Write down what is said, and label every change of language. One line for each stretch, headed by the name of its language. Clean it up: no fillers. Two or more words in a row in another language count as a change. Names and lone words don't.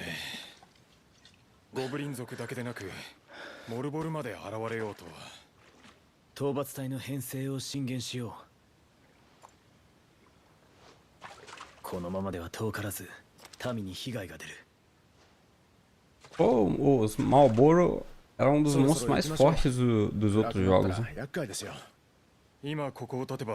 Japanese: ゴブリン族だけでなくモルボルまで現れようとは。討伐隊の編成を進言しよう。このままでは遠からず民に被害が出る。
Portuguese: Oh, os Malboro era um dos monstros mais fortes dos outros jogos. Né?
Japanese: 今ここを立てば